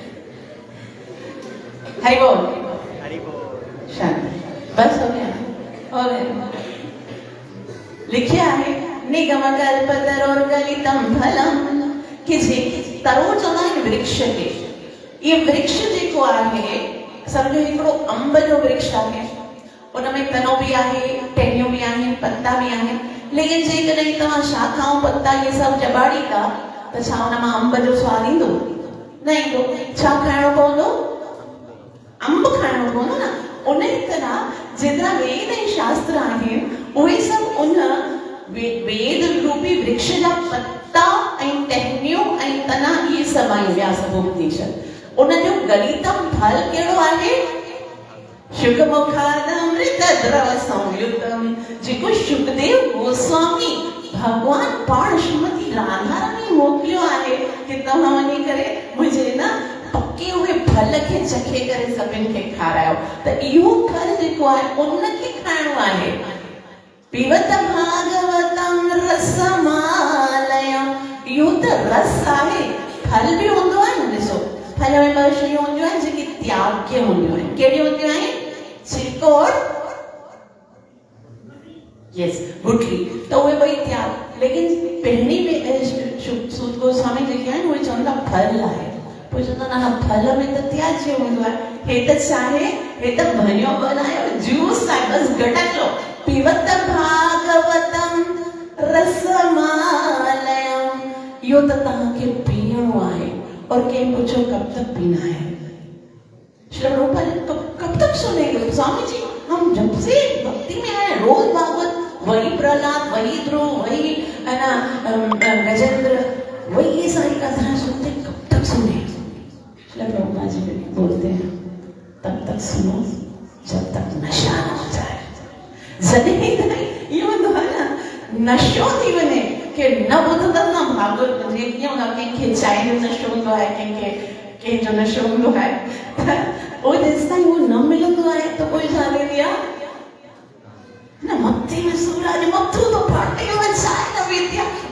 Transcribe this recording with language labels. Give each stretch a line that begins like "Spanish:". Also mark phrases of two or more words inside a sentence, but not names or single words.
Hindi: हरि बोल शांति।
Sindhi: बस हो गया, हो गया। लिखिया है
Sanskrit: निगम कल्पतरोर्गलितं फलम्
Sindhi: कि जे तरो चवंदा आहिनि वृक्ष खे। ये वृक्ष जेको आहे सम्झो हिकिड़ो अंब जो वृक्ष आहे, उनमें तनो भी आहे, टहनियूं भी आहिनि, पत्ता भी आहिनि। लेकिन जेकॾहिं तव्हां शाखाऊं पत्ता ये सब चॿाड़ींदा त छा उन मां अंब जो स्वाद ईंदो? न ईंदो। छा खाइणो पवंदो? अंब खाइणो पवंदो न। उन ई तरह जेतिरा वेद ऐं शास्त्र आहिनि उहे सभु उन वेद रूपी वृक्ष जा पत्ता ऐं टहनियूं ऐं तना इहे सभु आहिनि ॿिया सभु उपनिषद। उन जो गलितम फल कहिड़ो आहे?
Sanskrit: शुकमुखादमृत द्रव संयुतम।
Sindhi: जेको शुकदेव गोस्वामी भगवान पाण श्रीमती राधा रानी मोकिलियो आहे कि तव्हां वञी करे मुंहिंजे न पके हुए फल खे चखे करे सभिनि खे खारायो। त इहो फल जेको आहे उनखे खाइणो आहे।
Sanskrit: पिबत भागवतम रसमालयम।
Sindhi: इहो त रस आहे। फल बि हूंदो आहे न। ॾिसो फल में ॿ शयूं हूंदियूं आहिनि जेकी त्याग्य हूंदियूं आहिनि। कहिड़ियूं हूंदियूं आहिनि? छिलको और यस गुठली। तो उहे ॿई त्याग। लेकिन पहिरीं में सूत गोस्वामी जेके आहिनि उहे चवंदा फल आहे। पोइ चवंदा न फल में त त्याज्य हूंदो आहे। हे त छा आहे? हे त भनियो बनायो जूस आहे।
Hindi: बस गटक लो।
Sanskrit: पिबत भागवतम रसमालयम।
Sindhi: इहो त तव्हांखे पीअणो आहे।
Hindi: और
Sindhi: कंहिं पुछो
Hindi: कब तक पीना है? श्री प्रभुपाद कब तक सुनेंगे? स्वामी जी हम जब से भक्ति में आए रोज भागवत, वही प्रहलाद, वही ध्रुव, वही है ना गजेंद्र, वही ये सारी कथाएं सुनते, कब तक सुने? श्री प्रभुपाद जी बोलते हैं तब तक सुनो जब तक नशा न हो जाए।
Sindhi: ये मतलब है ना नशो थी वने कि न ॿुधंदा न भागवत। कीअं हूंदो आहे कंहिंखे चांहि जो नशो हूंदो आहे, कंहिंजो नशो हूंदो आहे। वो जेसिताईं वो न मिलंदो आहे त कोई छा थींदी आहे न मथे में सूर आहे, मथो तो फाटे वञे, चांहि न पीती आहे।